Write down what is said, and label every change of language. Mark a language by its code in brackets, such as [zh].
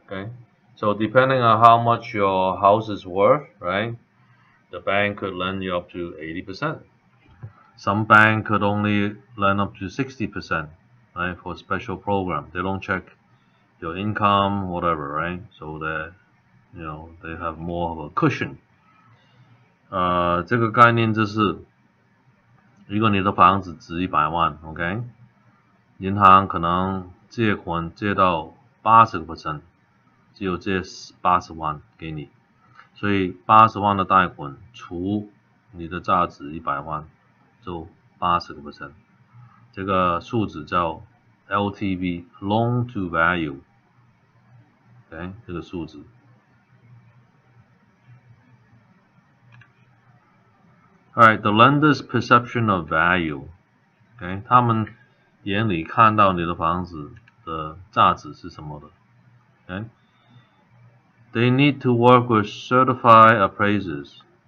[en] Okay, so depending on how much your house is worth, right, the bank could lend you up to 80%. Some bank could only lend up to 60%, right, for a special program. They don't check your income, whatever, right? So that they have more of a cushion. [zh] 这个概念就是，如果你的房子值100万 ，OK， 银行可能借款借到80%，只有借80万给你，所以80万的贷款除你的价值100万，就80%。这个数字叫 LTV (Loan to Value)， OK， 这个数字。 [en] Alright, the lender's perception of value. [zh] OK， 他们眼里看到你的房子的价值是什么的。 [en] OK， they need to work with certified appraisers.